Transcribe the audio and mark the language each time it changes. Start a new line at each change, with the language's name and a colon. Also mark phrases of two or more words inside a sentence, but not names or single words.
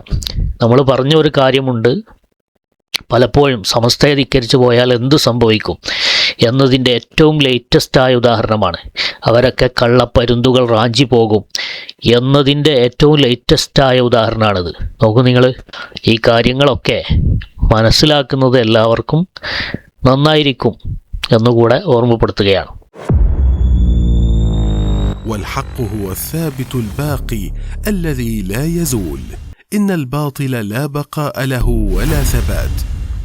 Malayalam: നമ്മൾ പറഞ്ഞ ഒരു കാര്യമുണ്ട്, പലപ്പോഴും സമസ്തയെ ധിക്കരിച്ചു പോയാൽ എന്ത് സംഭവിക്കും എന്നതിൻ്റെ ഏറ്റവും ലേറ്റസ്റ്റായ ഉദാഹരണമാണ്. അവരൊക്കെ കള്ളപ്പരുന്തുകൾ റാഞ്ചി പോകും എന്നതിൻ്റെ ഏറ്റവും ലേറ്റസ്റ്റായ ഉദാഹരണമാണിത്. നോക്കൂ നിങ്ങൾ, ഈ കാര്യങ്ങളൊക്കെ മനസ്സിലാക്കുന്നത് എല്ലാവർക്കും നന്നായിരിക്കും എന്നുകൂടെ ഓർമ്മപ്പെടുത്തുകയാണ്.
Arabic: والحق هو الثابت الباقي الذي لا يزول إن الباطل لا بقاء له ولا ثبات